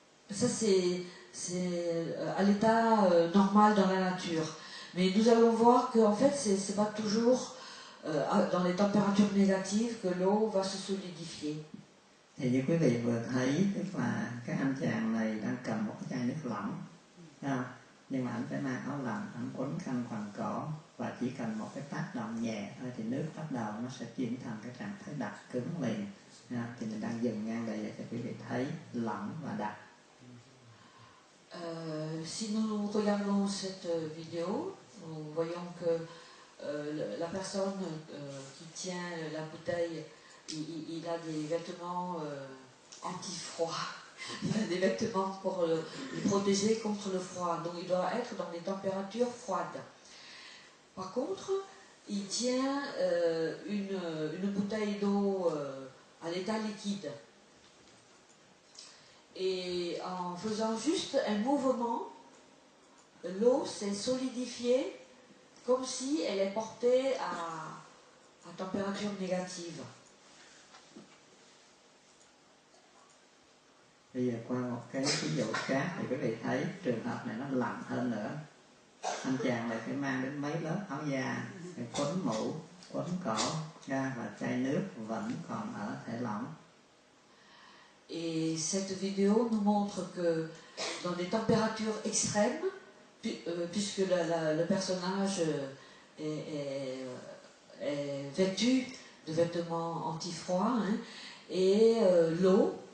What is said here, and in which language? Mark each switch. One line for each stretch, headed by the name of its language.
French: Ça c'est à l'état normal dans la nature. Mais nous allons voir qu'en fait c'est pas toujours dans les températures négatives que l'eau va se solidifier.
Vietnamese: Thì như quý vị vừa thấy, tức là cái anh chàng này đang cầm một cái chai nước lỏng, nhưng mà anh phải mang áo lạnh, anh quấn khăn quàng cổ, và chỉ cần một cái tác động nhẹ thôi thì nước bắt đầu nó sẽ chuyển thành cái trạng thái đặc cứng liền. Thì mình đang dừng ngang đây để cho quý vị thấy lỏng và đặc.
French: Si nous regardons cette vidéo, nous voyons que la personne qui tient la bouteille, il a des vêtements anti-froid. Il a des vêtements pour le protéger contre le froid. Donc il doit être dans des températures froides. Par contre, il tient une bouteille d'eau à l'état liquide. Et en faisant juste un mouvement, l'eau s'est solidifiée comme si elle est portée à température négative.
Vietnamese: Bây giờ qua một cái ví dụ khác thì quý vị thấy trường hợp này nó lạnh hơn nữa. Anh chàng này phải mang đến mấy lớp áo da, phải quấn mũ, quấn cổ ra, và chai nước vẫn còn ở thể lỏng.
French: Et cette vidéo nous montre que dans des températures extrêmes, puisque le personnage est vêtu de vêtements anti-froid, et l'eau